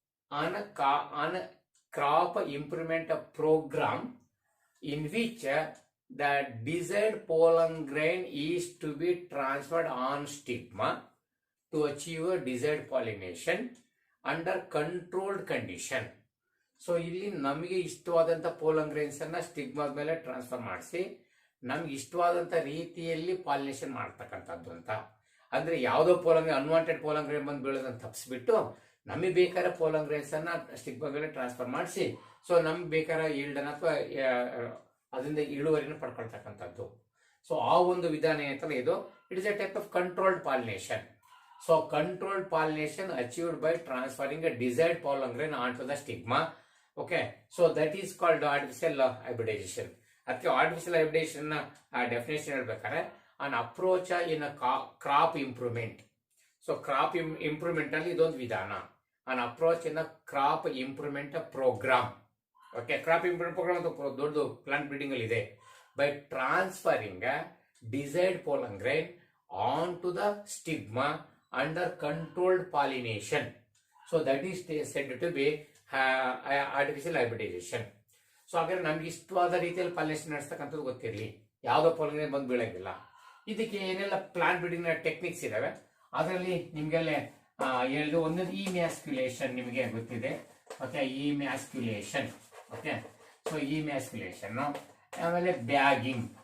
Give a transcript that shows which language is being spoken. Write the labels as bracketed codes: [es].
[en] On crop improvement program in which the desired pollen grain is to be transferred on stigma to achieve a desired pollination under controlled condition. [kn] So ಇಲ್ಲಿ ನಮಗೆ ಇಷ್ಟವಾದಂಥ pollen grains ಅನ್ನ ಸ್ಟಿಗ್ಮಾದ ಮೇಲೆ transfer ಮಾಡಿಸಿ ನಮ್ಗೆ ಇಷ್ಟವಾದಂಥ ರೀತಿಯಲ್ಲಿ pollination ಮಾಡ್ತಕ್ಕಂಥದ್ದು ಅಂತ. ಅಂದ್ರೆ ಯಾವುದೋ ಅನ್ವಾಂಟೆಡ್ ಪೋಲನ್ ಗ್ರೈನ್ ಬಂದು ಬೀಳೋದನ್ನ ತಪ್ಪಿಸ್ಬಿಟ್ಟು ನಮಗೆ ಬೇಕಾದ ಪೋಲನ್ ಗ್ರೈನ್ಸ್ ಅನ್ನ ಸ್ಟಿಗ್ಮಾ ಮೇಲೆ ಟ್ರಾನ್ಸ್ಫರ್ ಮಾಡಿಸಿ ಸೊ ನಮ್ಗೆ ಬೇಕಾದ ಈಲ್ಡ್ ಅನ್ನ ಅಥವಾ ಅದರಿಂದ ಇಳುವರಿನ ಪಡ್ಕೊಳ್ತಕ್ಕಂಥದ್ದು. [en] so [kn] ಆ ಒಂದು ವಿಧಾನ ಏನಂತಲ್ಲ ಇದು, [en] It is a type of controlled pollination. So controlled pollination achieved by transferring a desired pollen grain onto the stigma. Okay, so that is called artificial hybridization. [kn] ಅದಕ್ಕೆ ಆರ್ಟಿಫಿಷಿಯಲ್ ಹೈಬ್ರಿಡೇಷನ್ ಡೆಫಿನೇಷನ್ ಹೇಳ್ಬೇಕಾದ್ರೆ [en] an approach in a crop improvement. [kn] So crop improvement ಅಲ್ಲಿ ಇದೊಂದು ವಿಧಾನ. [en] an approach in a crop improvement program. [kn] Okay, crop improvement program ಅಂತ ದೊಡ್ಡ plant breeding ಅಲ್ಲಿ ಇದೆ. [en] By transferring a desired pollen grain onto the stigma under controlled pollination. So that is said to be artificial hybridization. [kn] So ಹಾಗಾದ್ರೆ ನಮ್ಗೆ ಇಷ್ಟವಾದ ರೀತಿಯಲ್ಲಿ pollination ನಡೆಸ್ತಕ್ಕಂಥದ್ದು ಗೊತ್ತಿರಲಿ, ಯಾವುದೋ ಪಾಲಿನೇಷನ್ ಬಂದು ಬೀಳಂಗಿಲ್ಲ. ಇದಕ್ಕೆ ಏನೆಲ್ಲ ಪ್ಲಾಂಟ್ ಬ್ರೀಡಿಂಗ್ ಟೆಕ್ನಿಕ್ಸ್ ಇದಾವೆ ಅದರಲ್ಲಿ ನಿಮ್ಗೆಲ್ಲ ಹೇಳಿದ್ರು. ಒಂದೊಂದು ಇ ಮ್ಯಾಸ್ಕ್ಯುಲೇಷನ್ ನಿಮಗೆ ಗೊತ್ತಿದೆ. Okay, E ಮ್ಯಾಸ್ಕ್ಯುಲೇಷನ್. Okay, so E ಮ್ಯಾಸ್ಕ್ಯುಲೇಷನ್, ಆಮೇಲೆ ಬ್ಯಾಗಿಂಗ್.